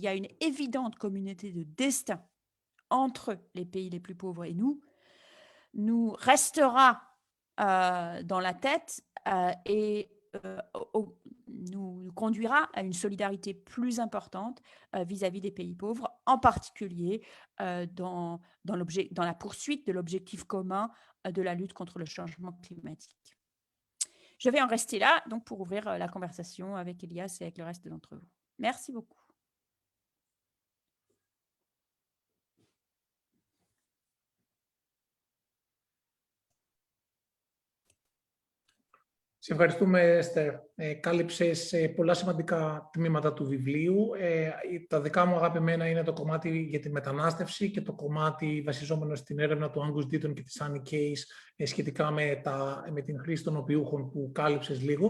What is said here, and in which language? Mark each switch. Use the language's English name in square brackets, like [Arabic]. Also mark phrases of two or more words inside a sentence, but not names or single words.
[French] y a une évidente communauté de destin entre les pays les plus pauvres et nous restera dans la tête et nous conduira à une solidarité plus importante vis-à-vis des pays pauvres, en particulier dans la poursuite de l'objectif commun de la lutte contre le changement climatique. Je vais en rester là donc pour ouvrir la conversation avec Elias et avec le reste d'entre vous. Merci beaucoup. [Greek] Σε ευχαριστούμε, Εστέρ. Κάλυψες πολλά σημαντικά τμήματα του βιβλίου. Τα δικά μου αγαπημένα είναι το κομμάτι για τη μετανάστευση και το κομμάτι βασιζόμενο στην έρευνα του Angus Deaton και της Annie Case σχετικά με την χρήση των οπιούχων που κάλυψες λίγο.